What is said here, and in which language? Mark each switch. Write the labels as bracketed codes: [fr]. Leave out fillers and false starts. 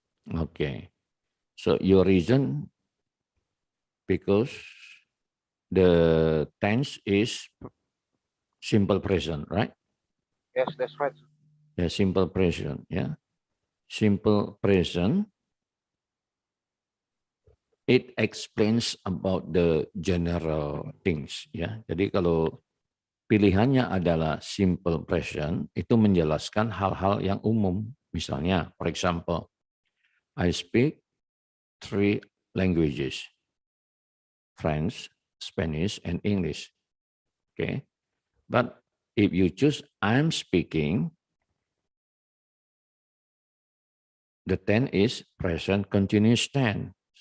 [en] Okay, so your reason because the tense is simple present, right? Yes, that's right. Yeah, simple present. Yeah, simple present. It explains about the general things. [id] Ya, jadi kalau pilihannya adalah simple present, itu menjelaskan hal-hal yang umum. Misalnya, [en] for example, I speak 3 languages: French, Spanish, and English. Okay, but if you choose I'm speaking, the tense is present continuous tense.